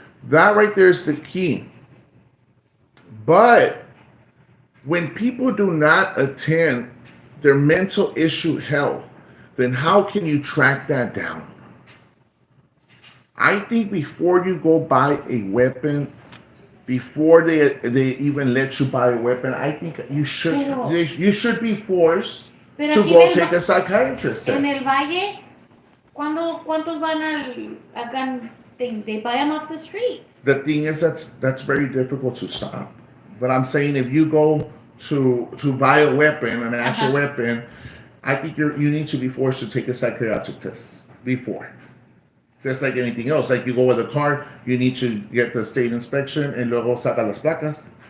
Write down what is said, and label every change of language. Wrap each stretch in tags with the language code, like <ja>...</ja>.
<en>That right there is the key. But when people do not attend their mental issue health, then how can you track that down? I think before you go buy a weapon, before they even let you buy a weapon, I think you should be forced to go take a psychiatrist test.</en> <es>En el Valle, ¿cuántos van acá?</es> <en>They buy them off the streets. The thing is that's very difficult to stop. But I'm saying if you go to buy a weapon, an actual weapon, I think you need to be forced to take a psychiatric test before. Just like anything else, like you go with a car, you need to get the state inspection and</en> <es>luego saca las placas.</es>